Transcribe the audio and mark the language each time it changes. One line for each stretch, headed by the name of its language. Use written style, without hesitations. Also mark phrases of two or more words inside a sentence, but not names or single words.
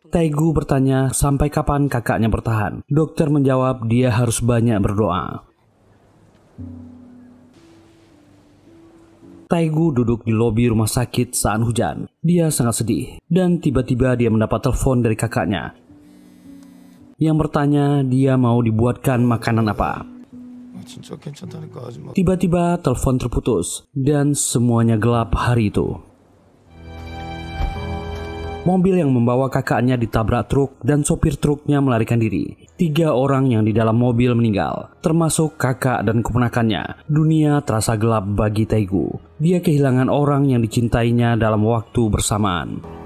Indonesian: Tae-gu bertanya sampai kapan kakaknya bertahan. Dokter menjawab dia harus banyak berdoa. Tae-gu duduk di lobi rumah sakit saat hujan. Dia sangat sedih dan tiba-tiba dia mendapat telepon dari kakaknya yang bertanya dia mau dibuatkan makanan apa.
Korean: 진짜 괜찮다니까 하지 마.
Indonesian: Tiba-tiba telepon terputus dan semuanya gelap hari itu. Mobil yang membawa kakaknya ditabrak truk dan sopir truknya melarikan diri. 3 orang yang di dalam mobil meninggal, termasuk kakak dan keponakannya. Dunia terasa gelap bagi Tae-gu. Dia kehilangan orang yang dicintainya dalam waktu bersamaan.